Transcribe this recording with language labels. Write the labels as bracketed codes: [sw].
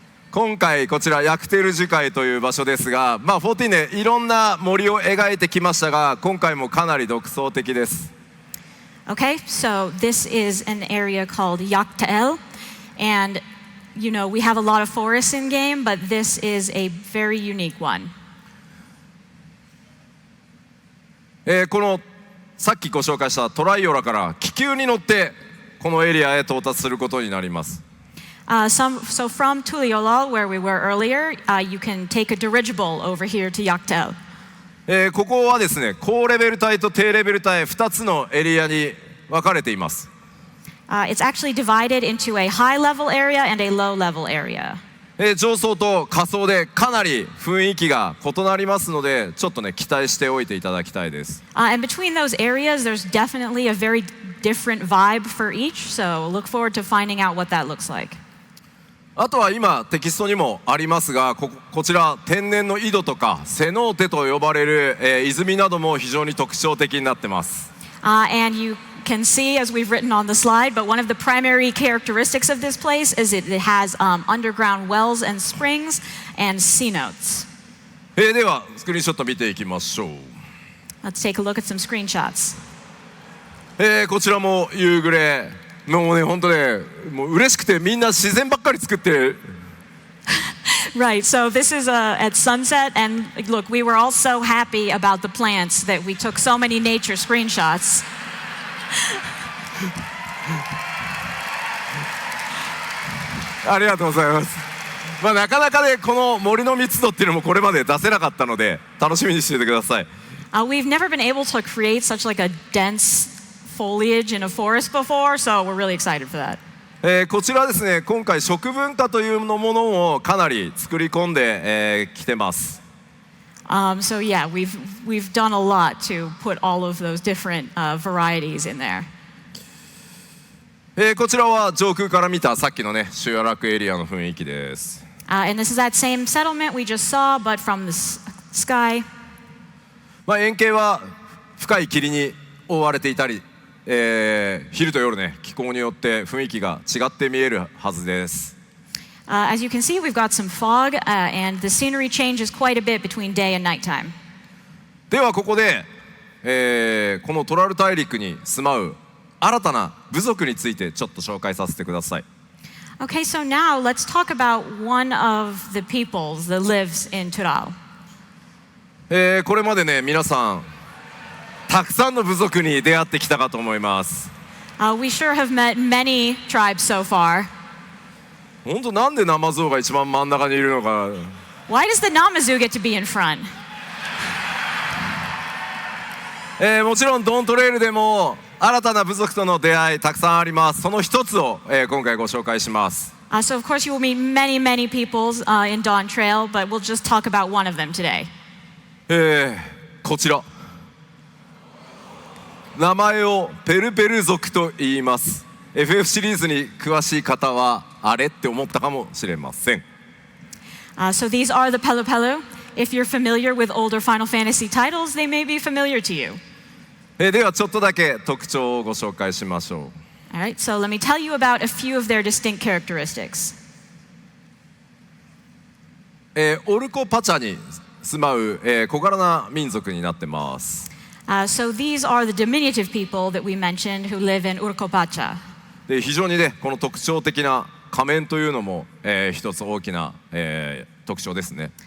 [ja] 今回こちらヤクテル樹海という場所ですが、14ねいろんな森を描いてきましたが、今回もかなり独創的です。 [en] Okay, so this is an area called Yaktael, and you know we have a lot of forests in game, but this is a very unique one. [ja] このさっきご紹介したトライオラから気球に乗ってこのエリアへ到達することになります。 [en] So from Tuliolal, where we were earlier, you can take a dirigible over here to Yaktael. [ja] ここはですね高レベル帯と低レベル帯2つのエリアに分かれています。 [en] It's actually divided into a high level area and a low level area. [ja] 上層と下層でかなり雰囲気が異なりますので、ちょっとね期待しておいていただきたいです。 [en] And between those areas, there's definitely a very different vibe for each. So look forward to finding out what that looks like. [ja] あとは今テキストにもありますが、こちら天然の井戸とかセノーテと呼ばれる、泉なども非常に特徴的になってます。 [en] And you can see, as we've written on the slide, but one of the primary characteristics of this place is it has underground wells and springs and cenotes. [ja] ではスクリーンショット見ていきましょう。 [en] Let's take a look at some screenshots. [ja] こちらも夕暮れ。もうね本当ねもう嬉しくてみんな自然ばっかり作ってる。 [en] Right, so this is at sunset, and look, we were all so happy about the plants that we took so many nature screenshots. [ja] ありがとうございます。なかなかねこの森の密度っていうのもこれまで出せなかったので楽しみにしていてください。 [en] We've never been able to create such like a dense foliage in a forest before, so we're really excited for that. [ja] こちらですね今回食文化というものをかなり作り込んできてます。 [en] So yeah, we've done a lot to put all of those different varieties in there. [ja] こちらは上空から見たさっきのね集落エリアの雰囲気です。 [en] And this is that same settlement we just saw, but from the sky. [ja] 円形は深い霧に覆われていたり。昼と夜ね気候によって雰囲気が違って見えるはずです。 [en] As you can see, we've got some fog, and the scenery changes quite a bit between day and nighttime. [ja] ではここで、このトラル大陸に住まう新たな部族についてちょっと紹介させてください。 [en] Okay, so now let's talk about one of the peoples that lives in Tural. [ja] これまでね皆さんたくさんの部族に出会ってきたかと思います。 [en] We sure have met many tribes so far. [ja] 本当なんでナマゾウが一番真ん中にいるのか。 [en] Why does the Namazu get to be in front? [ja] もちろんドントレイルでも新たな部族との出会いたくさんあります。その一つを、今回ご紹介します。 [en] So of course you will meet many, many people in Dawn Trail, but we'll just talk about one of them today. [ja] こちら名前をペルペル族と言います。 FF シリーズに詳しい方はあれって思ったかもしれません。 [en] So these are the Pelu Pelu. If you're familiar with older Final Fantasy titles, they may be familiar to you. [ja] ではちょっとだけ特徴をご紹介しましょう。 [en] All right, so let me tell you about a few of their distinct characteristics. [ja] オルコパチャに住まう、小柄な民族になってます。 [en] So these are the diminutive people that we mentioned who live in Urkopacha. [ja] で非常にねこの特徴的な仮面というのも、一つ大きな、特徴ですね。